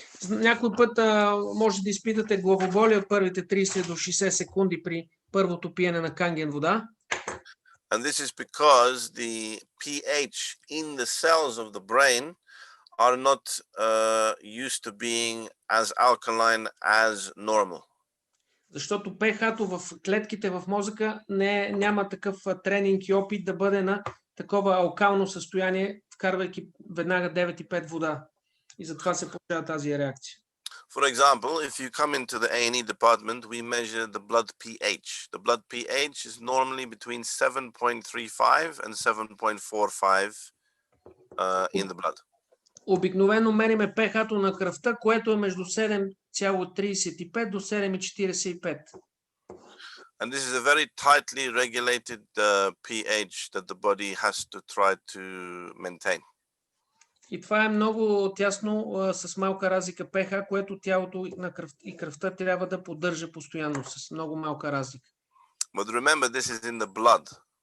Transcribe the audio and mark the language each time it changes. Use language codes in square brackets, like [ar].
[bg] Някой път може да изпитате главоболие от първите 30 до 60 секунди при първото пиене на Канген вода. [en] And this is because the pH in the cells of the brain are not used to being as alkaline as normal. [bg] Защото pH-то в клетките в мозъка няма такъв тренинг и опит да бъде на такова алкално състояние, вкарвайки веднага 9,5 вода. И затова се получава тази реакция. [en] For example, if you come into the A&E department, we measure the blood pH. The blood pH is normally between 7.35 and 7.45 in the blood. [bg] Обикновено мериме pH-то на кръвта, което е между 7,35 до 7,45. [en] And this is a very tightly regulated pH that the body has to try to maintain. [bg] И това е много тясно с малка разлика pH, което тялото и кръвта трябва да поддържа постоянно с много малка разлика. [en] But remember, this is in the blood.